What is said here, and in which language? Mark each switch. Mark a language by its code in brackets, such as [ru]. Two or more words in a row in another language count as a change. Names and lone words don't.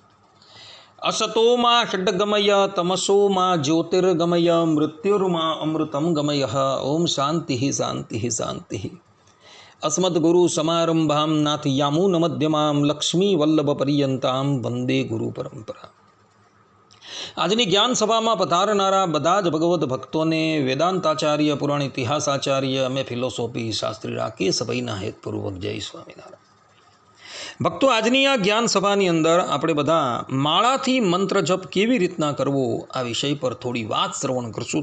[sa] असतो मा षड्गमय तमसो मा ज्योतिर्गमय मृत्युर्मा अमृतं गमयः। ओम शान्तिः शान्तिः शान्तिः। अस्मद्गुरुसमारम्भां नाथयामुनमध्यमां लक्ष्मीवल्लभपर्यन्तां वन्दे गुरुपरम्परा। [gu] આજની જ્ઞાન સભામાં પધારનારા બધા જ ભગવદ્ ભક્તોને વેદાંતાચાર્ય, પુરાણ ઇતિહાસાચાર્ય, અમે ફિલોસોફી શાસ્ત્રી રાકેશભાઈના હેતપૂર્વક જય સ્વામિનારાયણ. ભક્તો, આજની આ જ્ઞાન સભાની અંદર આપણે બધા માળાથી મંત્ર જપ કેવી રીતના કરવો આ વિષય પર થોડી વાત શ્રવણ કરશું.